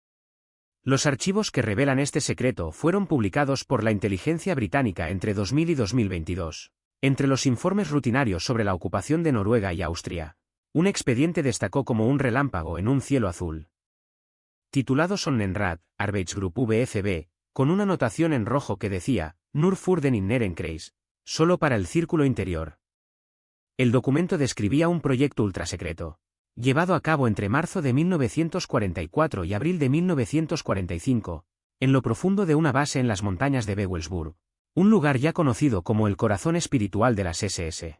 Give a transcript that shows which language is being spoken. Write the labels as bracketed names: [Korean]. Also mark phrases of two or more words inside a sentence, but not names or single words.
[Spanish] Los archivos que revelan este secreto fueron publicados por la inteligencia británica entre 2000 y 2022. Entre los informes rutinarios sobre la ocupación de Noruega y Austria, un expediente destacó como un relámpago en un cielo azul. Titulado Sonnenrad, Arbeitsgruppe VFB, con una anotación en rojo que decía, [German] Nur für den inneren Kreis, [Spanish] solo para el círculo interior. El documento describía un proyecto ultrasecreto, llevado a cabo entre marzo de 1944 y abril de 1945, en lo profundo de una base en las montañas de Bewelsburg, un lugar ya conocido como el corazón espiritual de las SS.